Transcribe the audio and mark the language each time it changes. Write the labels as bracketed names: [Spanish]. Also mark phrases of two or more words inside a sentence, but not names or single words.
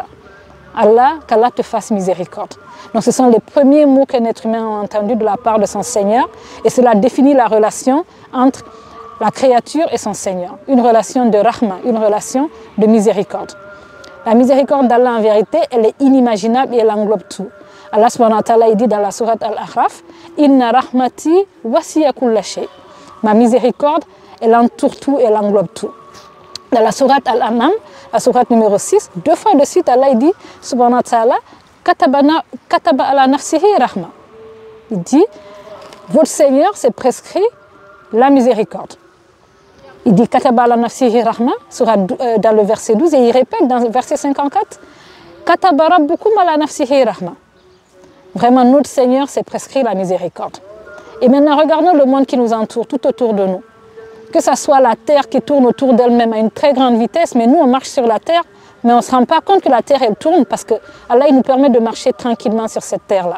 [French] Allah, qu'Allah te fasse miséricorde. Donc ce sont les premiers mots qu'un être humain a entendus de la part de son Seigneur et cela définit la relation entre la créature et son Seigneur. Une relation de rahma, une relation de miséricorde. La miséricorde d'Allah en vérité, elle est inimaginable et elle englobe tout. Allah [Arabic] سبحانه وتعالى [French] dit dans la sourate Al-A'raf [Arabic] إن رحمتي وسعت كل شيء. [French] Ma miséricorde, elle entoure tout et elle englobe tout. Dans la sourate Al-An'am, la sourate numéro 6, deux fois de suite, Allah dit, [Arabic] سبحانه وتعالى، كتب على نفسه رحمة. [French] Il dit, votre Seigneur s'est prescrit la miséricorde. Il dit, [Arabic] كتب على نفسه رحمة, [French] dans le verset 12, et il répète dans le verset 54, [Arabic] كتب ربكم على نفسه رحمة. [French] Vraiment, notre Seigneur s'est prescrit la miséricorde. Et maintenant, regardons le monde qui nous entoure, tout autour de nous. Que ce soit la terre qui tourne autour d'elle-même à une très grande vitesse, mais nous on marche sur la terre, mais on ne se rend pas compte que la terre elle tourne parce que Allah il nous permet de marcher tranquillement sur cette terre-là.